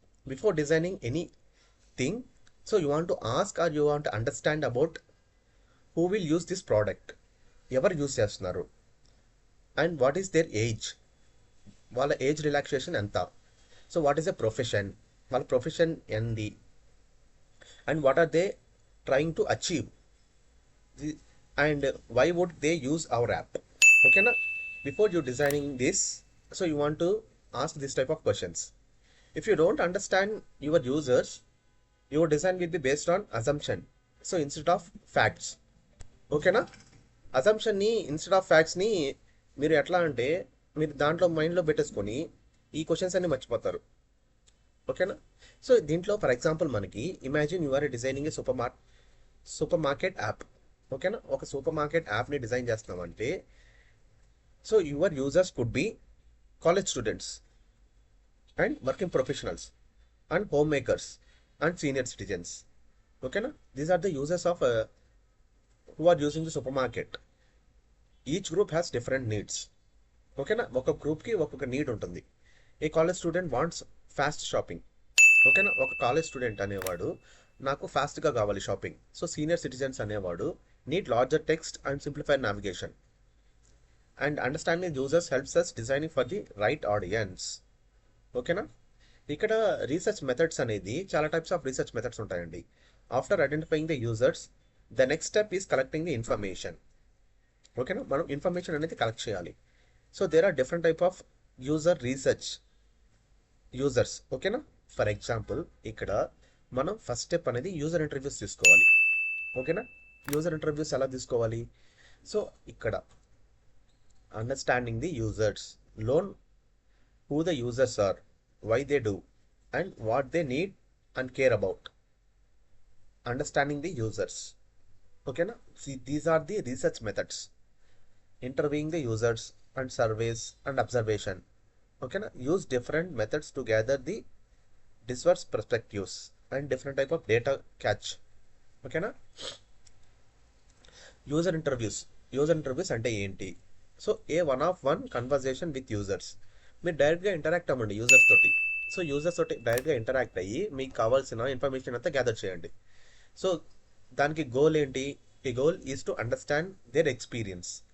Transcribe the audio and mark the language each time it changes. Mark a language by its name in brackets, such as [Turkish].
[English] before designing anything, so you want to ask or you want to understand about who will use this product, [Telugu] ఎవరు use చేస్తున్నారు, [English] and what is their age, [Telugu] వాళ్ళ age relaxation ఎంత, [English] so what is a profession, [Telugu] వాళ్ళ profession ఏంది, [English] And what are they trying to achieve, and why would they use our app. ఓకేనా? Before you designing this, so you want to ask this type of questions. If you don't understand your users, your design will be based on assumption, so instead of facts. [Telugu] ఓకేనా? అజంప్షన్ని instead of ఫ్యాక్ట్స్ని మీరు ఎట్లా అంటే మీరు దాంట్లో మైండ్లో పెట్టేసుకొని ఈ questions అన్ని మర్చిపోతారు. ఓకేనా? [English] So దీంట్లో for example మనకి imagine you are designing a super market app. ఓకేనా? [Telugu] ఒక సూపర్ మార్కెట్ యాప్ని డిజైన్ చేస్తున్నామంటే [English] So your users could be college students and working professionals and homemakers and senior citizens. [Telugu] Okay na? [English] These are the users of who are using the supermarket. Each group has different needs. [Telugu] Okay na? ఒక గ్రూప్కి ఒక్కొక్క need ఉంటుంది. [English] A college student wants fast shopping. [Telugu] ఓకేనా? ఒక college student అనేవాడు నాకు ఫాస్ట్గా కావాలి షాపింగ్. [English] So senior citizens అనేవాడు need larger text and simplified navigation. And understanding users helps us designing for the right audience. ఓకేనా? [Telugu] ఇక్కడ రీసెర్చ్ మెథడ్స్ అనేది చాలా టైప్స్ ఆఫ్ రీసెర్చ్ మెథడ్స్ ఉంటాయండి. [English] After identifying the users, the next step is collecting the information. ఓకేనా? [Telugu] మనం information అనేది collect చేయాలి. [English] So there are different type of user research users. ఓకేనా? [Telugu] ఫర్ ఎగ్జాంపుల్ ఇక్కడ మనం ఫస్ట్ స్టెప్ అనేది యూజర్ ఇంటర్వ్యూస్ తీసుకోవాలి. ఓకేనా? యూజర్ ఇంటర్వ్యూస్ ఎలా తీసుకోవాలి? [English] So ఇక్కడ understanding the users, learn who the users are, why they do, and what they need and care about. Understanding the users. Okay na? See, these are the research methods. Interviewing the users and surveys and observation. Okay na? Use different methods to gather the diverse perspectives and different type of data catch. [Telugu] Okay na? [English] User interviews. User interviews [Telugu] అంటే ఏంటి? [English] So a one of one conversation with users. [Telugu] మీరు డైరెక్ట్గా interact అవ్వండి users తోటి. So users తోటి డైరెక్ట్గా interact అయ్యి మీకు కావాల్సిన ఇన్ఫర్మేషన్ అంతా గ్యాదర్ చేయండి. సో దానికి గోల్ ఏంటి? [English] ఈ goal is to understand their experience.